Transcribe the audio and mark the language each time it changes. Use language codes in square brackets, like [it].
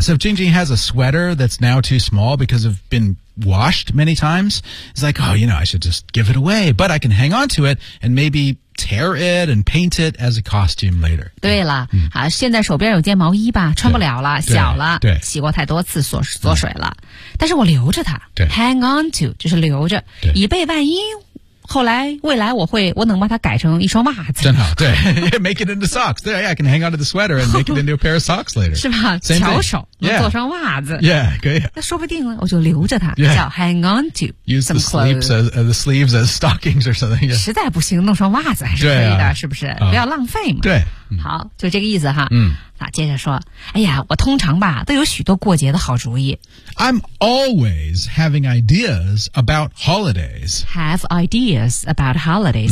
[en] So if Jing Jing has a sweater that's now too small because of been washed many times, it's like, oh, you know, I should just give it away, but I can hang on to it and maybe tear it and paint it as a costume later. [zh] 对了、好现在手边有件毛衣吧穿不了了小了对洗过太多次缩水了。但是我留着它对 ,hang on to, 就是留着以备万一后来未来我能把它改成一双袜子。真好对, [en] make it into socks, 对 ,yeah, I can hang on to the sweater and make it into a pair of socks later. [zh] 是吧巧手能做双袜子。 Yeah, 可以。那说不定了我就留着它、叫 hang on to. [en] Use the sleeves the sleeves as stockings or something.、Yeah. [zh] 实在不行弄双袜子还是可以的、是不是、不要浪费嘛。对。好就这个意思哈。嗯。那接着说哎呀我通常吧都有许多过节的好主意。 [en] I'm always having ideas about holidays. Have ideas about holidays.、